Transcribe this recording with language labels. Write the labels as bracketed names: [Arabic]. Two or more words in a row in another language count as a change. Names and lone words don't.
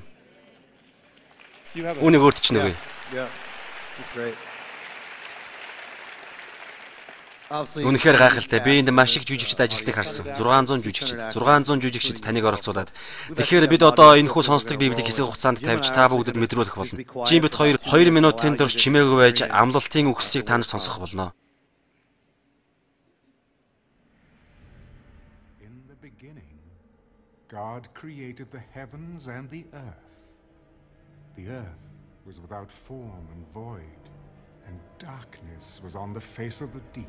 [Mongolian] Үүнийг өөрт чинь үгүй. Үнэхээр гайхалтай. Би энд маш их жүжигчд ажилласныг харсан. 600 жүжигчд таныг оролцуулаад. Тэгэхээр бид одоо энэхүү сонсдог Библийг хэсэг хугацаанд тавьж та бүгдэд мэдрүүлэх болно. Жин бит 2 минутын турш чимээгүй байж амлалтын үгсийг та нарт сонсгох болно. [English] In the beginning, God created the heavens and the earth. The earth was without form and void, and darkness was on the face of the deep.